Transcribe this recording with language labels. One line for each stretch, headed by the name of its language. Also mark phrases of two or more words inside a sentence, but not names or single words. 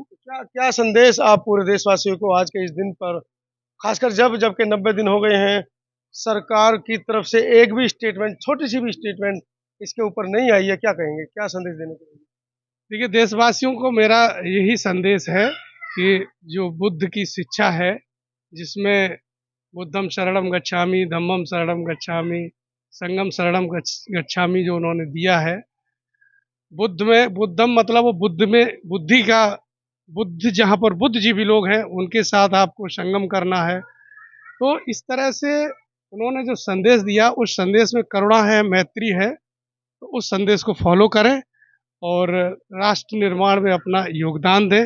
Hindi: क्या संदेश आप पूरे देशवासियों को आज के इस दिन पर, खासकर जबकि 90 दिन हो गए हैं, सरकार की तरफ से एक भी स्टेटमेंट, छोटी सी भी स्टेटमेंट इसके ऊपर नहीं आई है, क्या कहेंगे, क्या संदेश देने के लिए? देखिए, देशवासियों को मेरा यही संदेश है कि जो बुद्ध की शिक्षा है, जिसमें
Pali: बुद्धम शरणम गच्छामि, धम्मम शरणम गच्छामि,
Hindi: संगम शरणम गच्छामि, जो उन्होंने दिया है, बुद्धम मतलब वो बुद्ध में बुद्धि का, बुद्ध जहाँ पर बुद्धिजीवी लोग हैं उनके साथ आपको संगम करना है। तो इस तरह से उन्होंने जो संदेश दिया, उस संदेश में करुणा है, मैत्री है, तो उस संदेश को फॉलो करें और राष्ट्र निर्माण में अपना योगदान दें।